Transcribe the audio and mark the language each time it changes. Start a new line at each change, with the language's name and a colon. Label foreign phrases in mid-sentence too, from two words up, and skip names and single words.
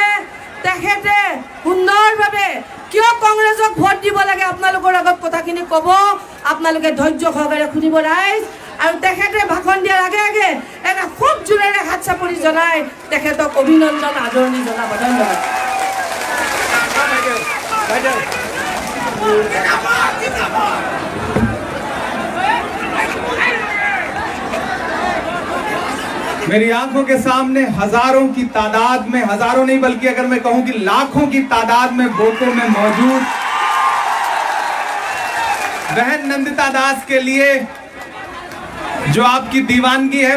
Assamese: তেখেতে সুন্দৰভাৱে কিয় কংগ্ৰেছক ভোট দিব লাগে আপোনালোকৰ আগত কথাখিনি ক'ব। আপোনালোকে ধৈৰ্য সহকাৰে শুনিব ৰাইজ। আৰু তেখেতে ভাষণ দিয়াৰ আগে আগে এটা খুব জোৰেৰে হাত চাপৰি জনাই তেখেতক অভিনন্দন, আদৰণি জনাব। ধন্যবাদ।
Hindi: मेरी आंखों के सामने हजारों की तादाद में, हजारों नहीं बल्कि अगर मैं कहूं कि लाखों की तादाद में बोको में मौजूद बहन नंदिता दास के लिए जो आपकी दीवानगी है।